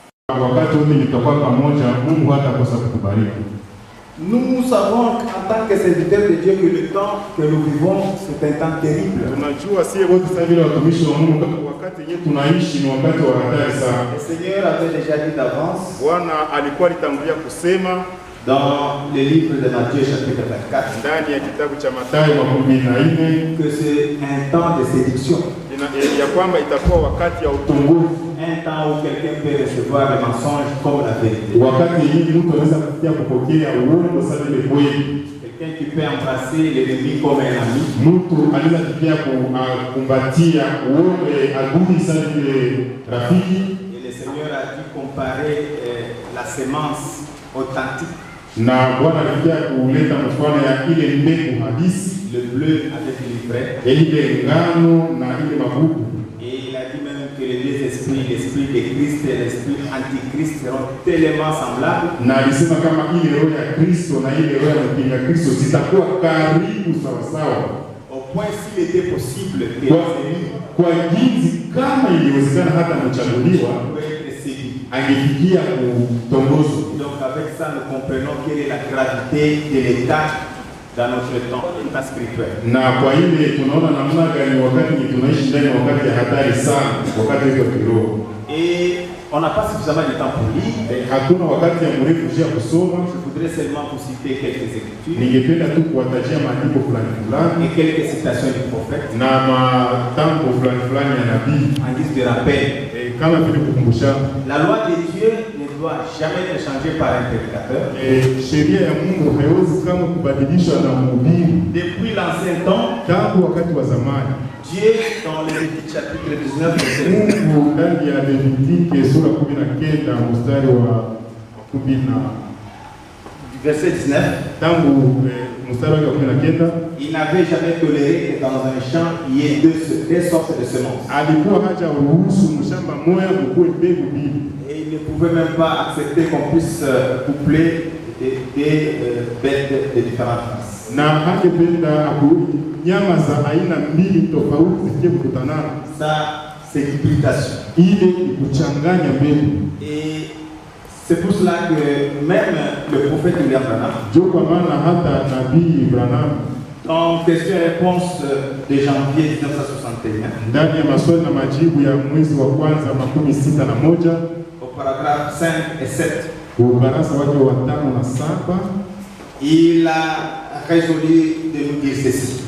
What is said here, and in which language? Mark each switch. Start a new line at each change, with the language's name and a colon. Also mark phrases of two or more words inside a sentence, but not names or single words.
Swahili: wakati wote nitakuwa pamoja, Mungu hatakosa kutubariki.
French: Nous savons en tant que serviteurs de Dieu que le temps que nous vivons, c'est un temps terrible.
Swahili: Tunajua sie wote sasa vile watumishi wa Mungu wakati yenyewe tunaishi ni wakati wa hatari sana.
French: Le Seigneur avait déjà dit d'avance.
Swahili: Bwana alikuwa alitangulia kusema
French: dans le livre de Matthieu chapitre 24
Swahili: ndani ya kitabu cha Mathayo 14
French: que c'est un temps de séduction.
Swahili: Ya kwamba itakuwa wakati ya utungufu.
French: Un temps où quelqu'un peut recevoir le mensonge comme la vérité.
Swahili: Wakati hii mtu anaweza kufikia kupokea uongo sana ile kweli.
French: Quelqu'un qui peut embrasser l'ennemi comme un ami.
Swahili: Mtu anaweza kufikia kumbatia uongo adui sana ile rafiki.
French: Et le Seigneur a dû comparer la sémence authentique.
Swahili: Na Bwana alifikia kuleta mfano ya ile mbegu halisi,
French: le bleu avec l'ivraie.
Swahili: Ile ngano na ile magugu.
French: Et il a dit même que les deux esprits, l'esprit de Christ et l'esprit antichrist seront tellement semblables.
Swahili: Na alisema kama ile roho ya Kristo na ile roho ya mpinga Kristo zitakuwa karibu sawa sawa.
French: Au point s'il était possible que
Swahili: kwa jinsi kama iliwezekana hata mchaguliwa angefikia kutongozwa.
French: Donc avec ça nous comprenons quelle est la gravité de l'état dans notre temps spirituel.
Swahili: Na kwa ile tunaona namna gani wakati tunaishi ndani ya wakati ya hatari sana, wakati wa kiroho.
French: Et on n'a pas suffisamment de temps pour lire.
Swahili: Hakuna wakati ya mrefu ya kusoma.
French: Je voudrais seulement vous citer quelques écritures.
Swahili: Ningependa tu kuwatajia maandiko fulani fulani
French: et quelques citations du prophète.
Swahili: Na matamko fulani fulani ya nabii
French: en guise de rappel.
Swahili: Kama vile kukumbusha.
French: La loi de Dieu ne doit jamais être changée par un prédicateur.
Swahili: Sheria ya Mungu haiwezi kama kubadilishwa na mhubiri.
French: Depuis l'ancien temps,
Swahili: tangu wakati wa zamani.
French: Dieu dans le Lévitique chapitre 19 verset 19.
Swahili: Mungu ndani ya Levitique sura 19 mstari wa 10
French: verset 19.
Swahili: Tangu mstari wa 19.
French: Il n'avait jamais toléré que dans un champ il y ait deux sortes de semences.
Swahili: Alikuwa haja ruhusu mshamba moja mkue mbegu mbili.
French: Et il ne pouvait même pas accepter qu'on puisse coupler des bêtes de différentes races.
Swahili: Na hangependa nyama za aina mbili tofauti zije kukutanana.
French: Ça c'est l'hybridation.
Swahili: Ile kuchanganya mbegu.
French: Et c'est pour cela que même le prophète William Branham, en question-réponse de janvier 1961, au paragraphe 5 et 7, il a résolu de nous dire ceci.